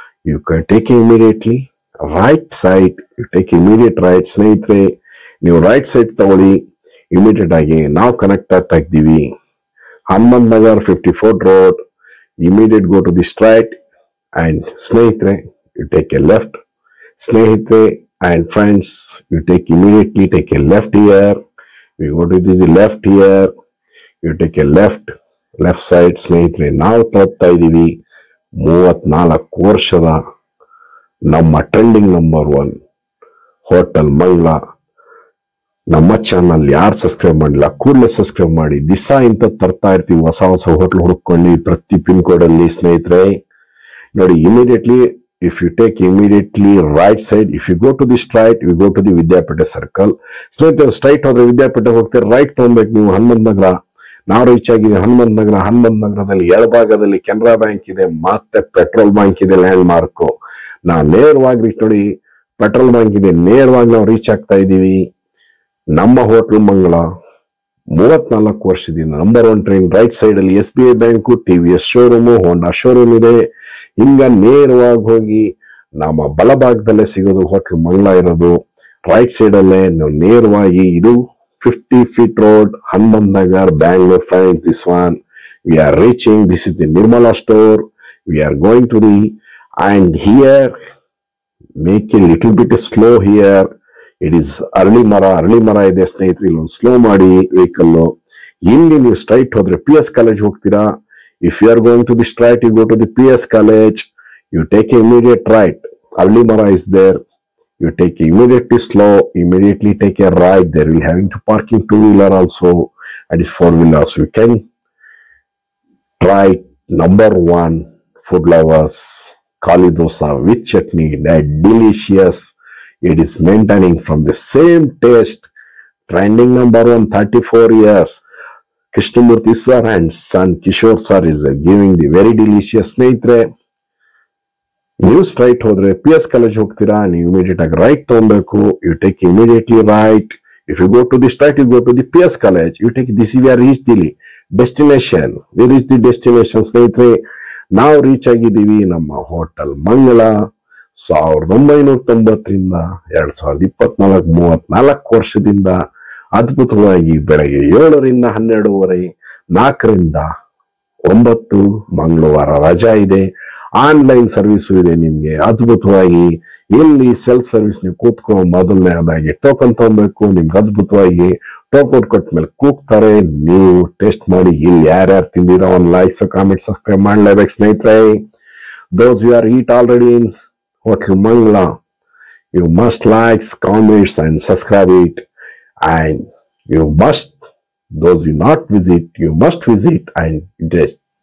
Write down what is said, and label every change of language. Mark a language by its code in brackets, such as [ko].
[en] You can take immediately right side, you take immediate right. [kn] ಸ್ನೇಹಿತರೆ ನೀವು right side ತಗೊಳ್ಳಿ. Immediate ಆಗಿ ನಾವು ಕನೆಕ್ಟ್ ಆಗ್ತಾ ಇದ್ದೀವಿ Hanumanth Nagar 54 road. [en] Immediate go to the straight and ಸ್ನೇಹಿತರೆ you take a left. Snehite and friends, you immediately take a left here. We go to the left here. You take a left side. [kn] ಸ್ನೇಹಿತರೆ ನಾವು ತಲುಪ್ತಾ ಇದೀವಿ 34 ವರ್ಷದ ನಮ್ಮ trending number 1 hotel ಮಂಗಳ. ನಮ್ಮ channel ಯಾರು ಸಬ್ಸ್ಕ್ರೈಬ್ ಮಾಡಿಲ್ಲ ಕೂಡಲೇ ಸಬ್ಸ್ಕ್ರೈಬ್ ಮಾಡಿ. ದಿವಸ ಇಂಥ ತರ್ತಾ ಇರ್ತೀವಿ ಹೊಸ ಹೋಟೆಲ್ ಹುಡುಕೊಂಡು ಪ್ರತಿ ಪಿನ್ ಕೋಡ್ ಅಲ್ಲಿ. ಸ್ನೇಹಿತರೆ ನೋಡಿ immediately [en] if you take immediately right side, if you go to the straight, you go to the Vidyapeetha circle. [kn] ಸ್ನೇಹಿತರೆ ಸ್ಟ್ರೈಟ್ ಹೋದ್ರೆ ವಿದ್ಯಾಪೀಠ ಹೋಗ್ತಾರೆ, ರೈಟ್ ತಗೊಬೇಕು ನೀವು ಹನುಮಂತ ನಗರ. ನಾವು ರೀಚ್ ಆಗಿದೆ ಹನುಮಂತ ನಗರದಲ್ಲಿ ಎಡಭಾಗದಲ್ಲಿ ಕೆನರಾ ಬ್ಯಾಂಕ್ ಇದೆ, ಮತ್ತೆ ಪೆಟ್ರೋಲ್ ಬ್ಯಾಂಕ್ ಇದೆ, ಲ್ಯಾಂಡ್ ಮಾರ್ಕ್. ನಾವು ನೇರವಾಗಿ ರೀಚ್ ನೋಡಿ ಪೆಟ್ರೋಲ್ ಬ್ಯಾಂಕ್ ಇದೆ, ನೇರವಾಗಿ ನಾವು ರೀಚ್ ಆಗ್ತಾ ಇದೀವಿ ನಮ್ಮ ಹೋಟೆಲ್ ಮಂಗಳ. 34 ವರ್ಷದಿಂದ ನಂಬರ್ 1 ಟ್ರೈನ್. ರೈಟ್ ಸೈಡ್ ಅಲ್ಲಿ SBI ಬ್ಯಾಂಕು, TVS ಶೋರೂಮು, ಹೋಂಡಾ ಶೋರೂಮ್ ಇದೆ. ಹಿಂಗ ನೇರವಾಗಿ ಹೋಗಿ ನಮ್ಮ ಬಲಭಾಗದಲ್ಲೇ ಸಿಗೋದು ಹೋಟೆಲ್ ಮಂಗಳ ಇರೋದು. ರೈಟ್ ಸೈಡ್ ಅಲ್ಲೇ ನಾವು ನೇರವಾಗಿ ಇದು 50 feet road, Hanumanth Nagar, Bangalore. [en] Fine this one. We are reaching. This is the Nirmala store. We are going to the end here make a little bit slow here. It is [kn] ಅರಳಿ ಮರ ಇದೆ ಸ್ನೇಹಿತರೆ. ಇಲ್ಲೊಂದು ಸ್ಲೋ ಮಾಡಿ ವೆಹಿಕಲ್. ಇಲ್ಲಿ ನೀವು ಸ್ಟ್ರೈಟ್ ಹೋದ್ರೆ PS ಕಾಲೇಜ್ ಹೋಗ್ತೀರಾ. [en] If you are going to the straight, you go to the PS college. You take immediate right. Arli Mara is there. You take immediately slow. Immediately take a right. There we having to parking 2-wheeler also. And is 4-wheeler. So you can try number 1 food lovers Kali dosa with chutney. That delicious. It is maintaining from the same taste. Trending number 1, 34 years. Krishnamurthy sir and son Kishore sir is giving the very delicious. [kn] ಸ್ನೇಹಿತರೆ ನೀವು straight ಹೋದ್ರೆ PS college ಹೋಗ್ತೀರಾ, ನೀವು immediate ಆಗಿ right ತಗೊಬೇಕು. [en] You take immediately right. If you go to the straight, you go to the PS college. You take this. We are reach the destination. We reach the destination. [kn] ಸ್ನೇಹಿತರೆ ನಾವು reach ಆಗಿದ್ದೀವಿ ನಮ್ಮ hotel ಮಂಗಳ. 1990ರಿಂದ 2024 34 ವರ್ಷದಿಂದ ಅದ್ಭುತವಾಗಿ ಬೆಳಗ್ಗೆ 7ರಿಂದ 12:30, 4ರಿಂದ 9 ಮಂಗಳವಾರ ರಜಾ ಇದೆ. ಆನ್ಲೈನ್ ಸರ್ವಿಸ್ ಇದೆ ನಿಮ್ಗೆ ಅದ್ಭುತವಾಗಿ. ಇಲ್ಲಿ ಸೆಲ್ಫ್ ಸರ್ವಿಸ್ ನೀವು ಕೂತ್ಕೊ, ಮೊದಲನೇದಾಗಿ ಟೋಕನ್ ತಗೊಬೇಕು. ನಿಮ್ಗೆ ಅದ್ಭುತವಾಗಿ ಟೋಕನ್ ಕೊಟ್ಮೇಲೆ ಕೂಗ್ತಾರೆ, ನೀವು ಟೆಸ್ಟ್ ಮಾಡಿ. ಇಲ್ಲಿ ಯಾರ್ಯಾರು ತಿಂದಿರೋ ಒಂದು ಲೈಕ್ಸ್ ಕಾಮೆಂಟ್ ಸಬ್ಸ್ಕ್ರೈಬ್ ಮಾಡ್ಲೇಬೇಕು ಸ್ನೇಹಿತರೆ. [en] Those you are eat already in hotel Mangala, you must like, comments and subscribe it, and you must, those you not visit, you must visit and taste.